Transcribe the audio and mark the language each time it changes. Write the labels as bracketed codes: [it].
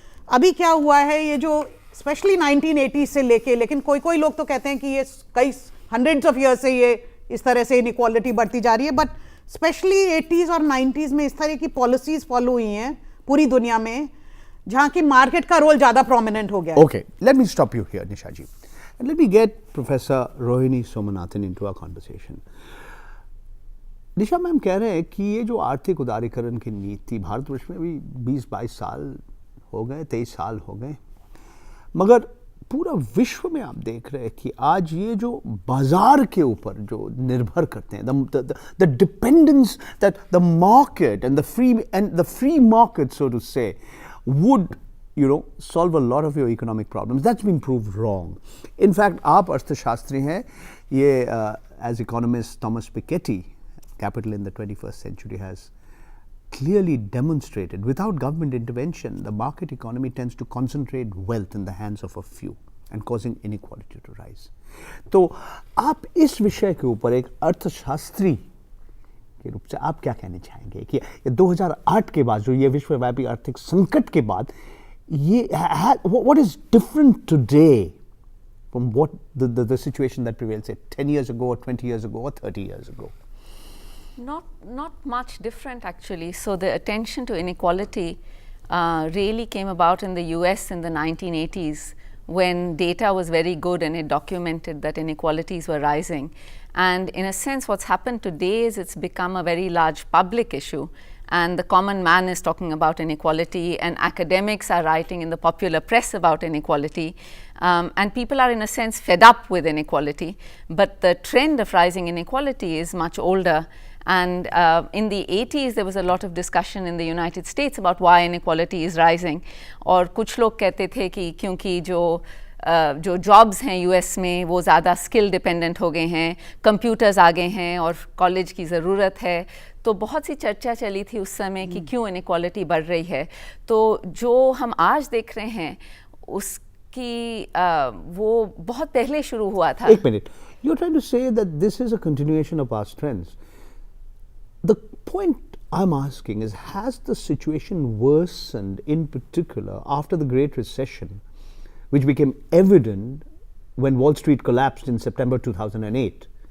[hi] अभी क्या हुआ है, ये जो स्पेशली 1980 से लेके, लेकिन कोई कोई लोग तो कहते हैं कि ये कई हंड्रेड्स ऑफ ईयर्स से ये इस तरह से इनइक्वालिटी बढ़ती जा रही है, बट स्पेशली 80s और 90s में इस तरह की पॉलिसीज फॉलो हुई हैं पूरी दुनिया में, जहां की मार्केट का रोल ज्यादा प्रोमिनेंट हो गया है। [en] Okay, let me stop you here, Nisha ji. And let me get Professor Rohini Somanathan into our conversation. [hi] Nisha ma'am कह रहे हैं कि ये जो आर्थिक उदारीकरण की नीति भारतवर्ष में भी 20-22 साल हो गए, 23 साल हो गए, मगर पूरा विश्व में आप देख रहे हैं कि आज ये जो बाजार के ऊपर जो निर्भर करते हैं, [en] The dependence that the market and the free market so to say would solve a lot of your economic problems. That's been proved wrong. In fact, [hi] आप अर्थशास्त्री हैं, ये [en] as economist Thomas Piketty, Capital in the 21st Century, has clearly demonstrated without government intervention, the market economy tends to concentrate wealth in the hands of a few and causing inequality to rise. [hi] तो आप इस विषय के ऊपर एक अर्थशास्त्री के रूप से आप क्या कहना चाहेंगे कि 2008 के बाद जो ये विश्वव्यापी आर्थिक संकट के बाद ये [en] what is different today from what the situation that prevailed say 10 years ago [hi] or 20 years ago or 30 years ago? [en] Not much different actually. So the attention to inequality really came about in the US in the 1980s when data was very good and it documented that inequalities were rising. And in a sense, what's happened today is it's become a very large public issue, and the common man is talking about inequality, and academics are writing in the popular press about inequality, and people are in a sense fed up with inequality. But the trend of rising inequality is much older. And in the 80s, there was a lot of discussion in the United States about why inequality is rising. [hi] और कुछ लोग कहते थे कि क्योंकि जो jobs हैं US में वो ज़्यादा स्किल डिपेंडेंट हो गए हैं, कंप्यूटर्स आ गए हैं और कॉलेज की ज़रूरत है, तो बहुत सी चर्चा चली थी उस समय कि क्यों इनइक्वालिटी बढ़ रही है। तो जो हम आज देख रहे हैं उसकी वो बहुत पहले शुरू हुआ था। एक minute, [en] you're trying to say that this is a continuation of past trends. The point I'm asking is, has the situation worsened in particular after the Great Recession, which became evident when Wall Street collapsed in September 2008?